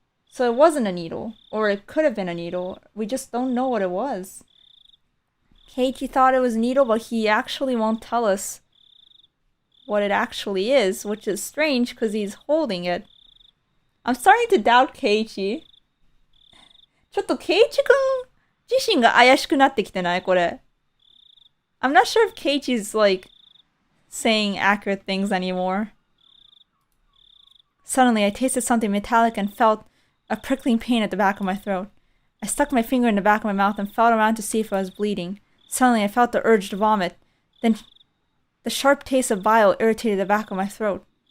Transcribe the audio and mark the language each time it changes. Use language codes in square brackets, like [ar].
[en] So it wasn't a needle, or it could have been a needle. We just don't know what it was. Keiichi thought it was a needle, but he actually won't tell us what it actually is, which is strange because he's holding it. I'm starting to doubt Keiichi. [ja] ちょっとKeiichi君自身が怪しくなってきてないこれ。 [en] I'm not sure if Keiichi's like saying accurate things anymore. Suddenly, I tasted something metallic and felt a prickling pain at the back of my throat. I stuck my finger in the back of my mouth and felt around to see if I was bleeding. Suddenly, I felt the urge to vomit. Then, the sharp taste of bile irritated the back of my throat.